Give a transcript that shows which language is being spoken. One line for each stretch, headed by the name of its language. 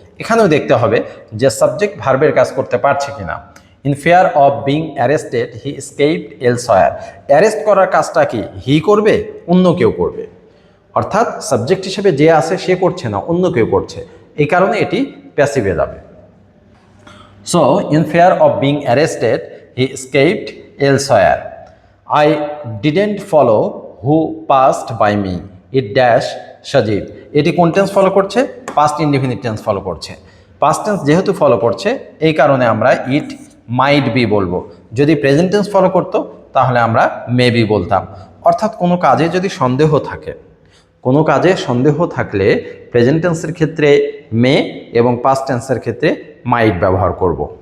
Bangla: এখানেও দেখতে হবে যে সাবজেক্ট ভার্বের কাজ করতে পারছে কিনা।
English: In fear of being arrested he escaped elsewhere.
Bangla: Arrest করার কাজটা কি হি করবে? অন্য কেউ করবে। অর্থাৎ সাবজেক্ট হিসেবে যে আছে সে করছে না, অন্য কেউ করছে, এই কারণে এটি প্যাসিভে যাবে।
English: So, in fear of being arrested, he escaped elsewhere. I didn't follow who passed by me. It dash Sajid.
Bangla: এটি কোন টেন্স ফলো করছে? পাস্ট ইনডিফিনিট টেন্স ফলো করছে। পাস্ট টেন্স যেহেতু ফলো করছে এই কারণে আমরা
English: it might be
Bangla: বলবো। যদি প্রেজেন্ট টেন্স ফলো করতো তাহলে আমরা মেবি বলতাম। অর্থাৎ কোনো কাজে যদি সন্দেহ থাকে, কোনো কাজে সন্দেহ থাকলে প্রেজেন্ট টেন্সের ক্ষেত্রে মে এবং পাস্ট টেন্সের ক্ষেত্রে মাইট ব্যবহার করব।